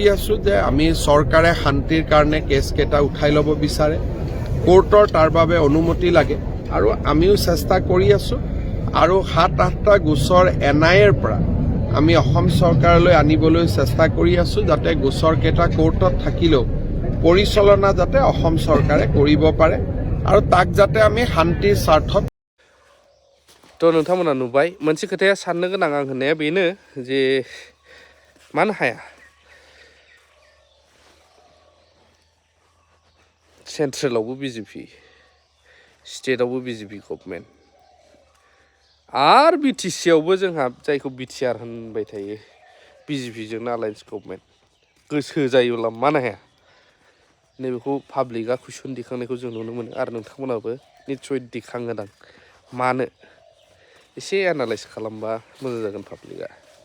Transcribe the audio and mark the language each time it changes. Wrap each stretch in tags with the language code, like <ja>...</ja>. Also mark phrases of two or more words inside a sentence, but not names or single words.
<as>আছোঁ যে আমি চৰকাৰে শান্তিৰ কাৰণে কেছ কেইটা উঠাই ল'ব বিচাৰে কোৰ্টৰ তাৰ বাবে অনুমতি লাগে আৰু আমিও চেষ্টা কৰি আছোঁ আৰু 7-8টা গোচৰ NIAৰ পৰা আমি অসম চৰকাৰলৈ আনিবলৈ চেষ্টা কৰি আছোঁ যাতে গোচৰ কেইটা কোৰ্টত থাকিলেও পৰিচালনা যাতে অসম চৰকাৰে কৰিব পাৰে আৰু তাক যাতে আমি শান্তিৰ স্বাৰ্থত</as> <brx>थ' नोंथांमोना नुबाय मोनसे खोथाया साननो गोनां आं होननाया बेनो जे मानो हाया सेन्ट्रेलावबो BJP स्टेटआवबो BJP गभर्नमेन्ट आरो BTCआवबो जोंहा जायखौ BTR होनबाय थायो BJPजोंनो</brx> <en>alliance government</en> <brx>गोसो जायोब्ला मानो हाया नैबेखौ पाब्लिकआ कुइसन दिखांनायखौ जों नुनो मोनो आरो नोंथांमोनाबो निस्सय दिखांगोन आं मानो एसे एनालाइज खालामबा मोजां जागोन पाब्लिकआ</brx>